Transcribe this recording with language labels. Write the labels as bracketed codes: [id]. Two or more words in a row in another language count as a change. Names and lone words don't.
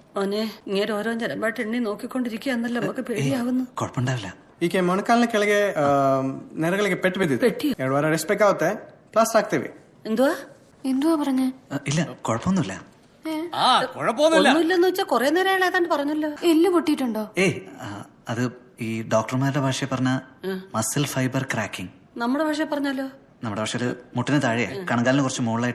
[ml] മോനെ ഇങ്ങനെ ഓരോ ജനമായിട്ട് എണ്ണി നോക്കിക്കൊണ്ടിരിക്കുകയെന്നല്ലോ നമുക്ക് പേടിയാവുന്നു. ಕುഴಪುಂಡಾವಿಲ್ಲ. [kn] ಈಕೆ ಮೊಣಕಾಲಿನ ಕೆಳಗೆ ನೆರಗಳಿಗೆ ಪೆಟ್ಟು ಬಿದ್ದಿದೆ. 2 ವಾರ ರೆಸ್ಟ್ ಬೇಕಾಗುತ್ತೆ. ಪ್ಲಾಸ್ಟರ್ ಹಾಕ್ತೇವೆ. [ml] എന്തുവാ എന്തുവാ പറഞ്ഞേ? ഇല്ല കുഴപ്പമൊന്നുമില്ല. ഒന്നുമില്ലെന്ന് വെച്ചാ കൊറേ നേരം ഏതാണ്ട് പറഞ്ഞല്ലോ. എല്ല് പൊട്ടിയിട്ടുണ്ടോ? ഏയ് അത് ഈ ഡോക്ടർമാരുടെ ഭാഷയെ പറഞ്ഞ [en] muscle fiber cracking. [ml] നമ്മുടെ ഭാഷ പറഞ്ഞാലോ? നമ്മുടെ ഭാഷയിൽ മുട്ടിന് താഴെ കണങ്കാലിന് കുറച്ച് മുകളിലായിട്ട്